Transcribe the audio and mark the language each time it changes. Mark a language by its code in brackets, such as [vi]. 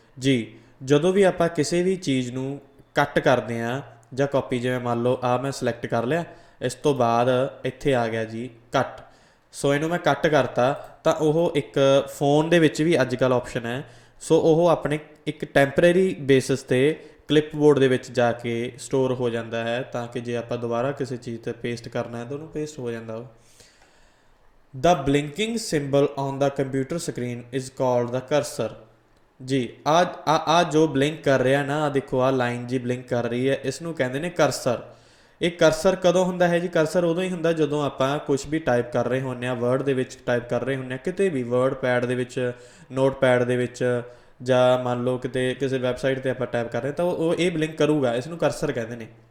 [pa] ਜੀ ਜਦੋਂ ਵੀ ਆਪਾਂ ਕਿਸੇ ਵੀ ਚੀਜ਼ ਨੂੰ ਕੱਟ ਕਰਦੇ ਹਾਂ ਜਾਂ ਕਾਪੀ, ਜਿਵੇਂ ਮੰਨ ਲਓ ਆਹ ਮੈਂ ਸਿਲੈਕਟ ਕਰ ਲਿਆ, ਇਸ ਤੋਂ ਬਾਅਦ ਇੱਥੇ ਆ ਗਿਆ ਜੀ ਕੱਟ। ਸੋ ਇਹਨੂੰ ਮੈਂ ਕੱਟ ਕਰਤਾ ਤਾਂ ਉਹ ਇੱਕ ਫੋਨ ਦੇ ਵਿੱਚ ਵੀ ਅੱਜ ਕੱਲ੍ਹ ਆਪਸ਼ਨ ਹੈ। ਸੋ ਉਹ ਆਪਣੇ ਇੱਕ ਟੈਂਪਰੇਰੀ ਬੇਸਿਸ 'ਤੇ ਕਲਿੱਪਬੋਰਡ ਦੇ ਵਿੱਚ ਜਾ ਕੇ ਸਟੋਰ ਹੋ ਜਾਂਦਾ ਹੈ, ਤਾਂ ਕਿ ਜੇ ਆਪਾਂ ਦੁਬਾਰਾ ਕਿਸੇ ਚੀਜ਼ 'ਤੇ ਪੇਸਟ ਕਰਨਾ ਹੈ ਤਾਂ ਉਹਨੂੰ ਪੇਸਟ ਹੋ ਜਾਂਦਾ। [en] The blinking symbol on the computer screen is called the cursor। [pa] ਜੀ ਆ ਜੋ ਬਲਿੰਕ ਕਰ ਰਿਹਾ ਨਾ, ਆ ਦੇਖੋ ਆ ਲਾਈਨ ਜੀ ਬਲਿੰਕ ਕਰ ਰਹੀ ਹੈ, ਇਸ ਨੂੰ ਕਹਿੰਦੇ ਨੇ ਕਰਸਰ। ਇਹ ਕਰਸਰ ਕਦੋਂ ਹੁੰਦਾ ਹੈ ਜੀ? ਕਰਸਰ ਉਦੋਂ ਹੀ ਹੁੰਦਾ ਜਦੋਂ ਆਪਾਂ ਕੁਝ ਵੀ ਟਾਈਪ ਕਰ ਰਹੇ ਹੁੰਦੇ ਹਾਂ, ਵਰਡ ਦੇ ਵਿੱਚ ਟਾਈਪ ਕਰ ਰਹੇ ਹੁੰਦੇ ਹਾਂ, ਕਿਤੇ ਵੀ ਵਰਡ ਪੈਡ ਦੇ ਵਿੱਚ, ਨੋਟ ਪੈਡ ਦੇ ਵਿੱਚ, ਜਾਂ ਮੰਨ ਲਓ ਕਿਤੇ ਕਿਸੇ ਵੈਬਸਾਈਟ 'ਤੇ ਆਪਾਂ ਟਾਈਪ ਕਰ ਰਹੇ ਤਾਂ ਉਹ ਇਹ ਬਲਿੰਕ ਕਰੂਗਾ, ਇਸ ਨੂੰ ਕਰਸਰ ਕਹਿੰਦੇ ਨੇ।